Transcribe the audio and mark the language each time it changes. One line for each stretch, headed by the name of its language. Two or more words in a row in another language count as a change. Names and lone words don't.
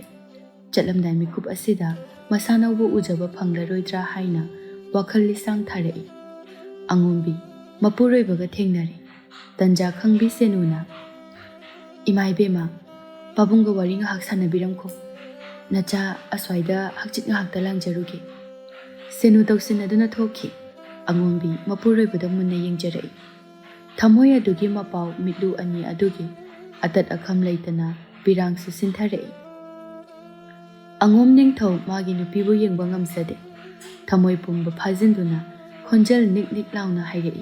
Manipuri: Chatlamdai mikup asida masanawbu ujaba phanglaroidra haina wakhal lisang tharai. Angombi mapuroibaga thengnare. Tanja khangbi Senuna. Imai bema, pabunga wari ngahak sanabiramko. Nacha aswaida hakchit ngahakta langjarugi. Senu tawsinaduna thoki. Angombi mapuroibada munna yengjarai. Thamoy adugi mapau mitlu ani adugi atat akham leitana birang susintharai. Angom Ningthou magi nupibu yengba ngamsade. Thamoy pumba phajinduna khonjal nik launa hairai.